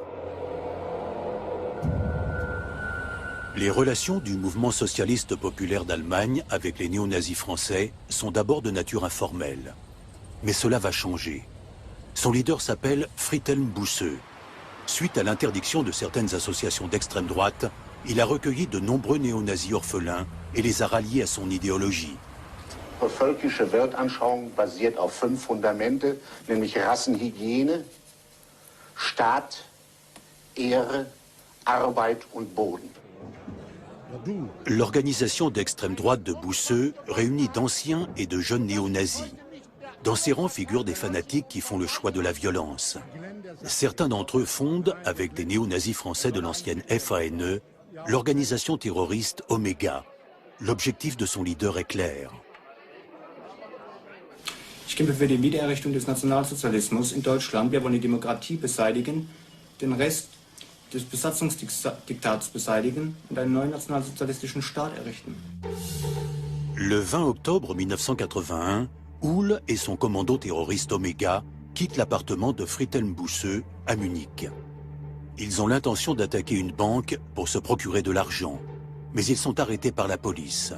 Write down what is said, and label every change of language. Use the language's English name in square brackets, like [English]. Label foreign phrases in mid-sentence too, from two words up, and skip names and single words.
[French] Les relations du mouvement socialiste populaire d'Allemagne avec les néo-nazis français sont d'abord de nature informelle. Mais cela va changer. Son leader s'appelle Friedhelm Busse. Suite à l'interdiction de certaines associations d'extrême droite, il a recueilli de nombreux néo-nazis orphelins et les a ralliés à son idéologie. [German] Die völkische Weltanschauung basiert auf 5 Fundamente, nämlich Rassenhygiene, Staat, Ehre, Arbeit und Boden. [French] L'organisation d'extrême droite de Busse réunit d'anciens et de jeunes néo-nazis. Dans ses rangs figurent des fanatiques qui font le choix de la violence. Certains d'entre eux fondent, avec des néo-nazis français de l'ancienne FANE, l'organisation terroriste Omega. L'objectif de son leader est clair. [German] Ich kämpfe für die Wiedererrichtung des Nationalsozialismus in Deutschland. Wir wollen die Demokratie beseitigen, den Rest des Besatzungsdiktats beseitigen und einen neuen nationalsozialistischen Staat errichten. [French] Le 20 octobre 1981, Uhl et son commando terroriste Omega quittent l'appartement de Friedhelm Busse à Munich. Ils ont l'intention d'attaquer une banque pour se procurer de l'argent, mais ils sont arrêtés par la police.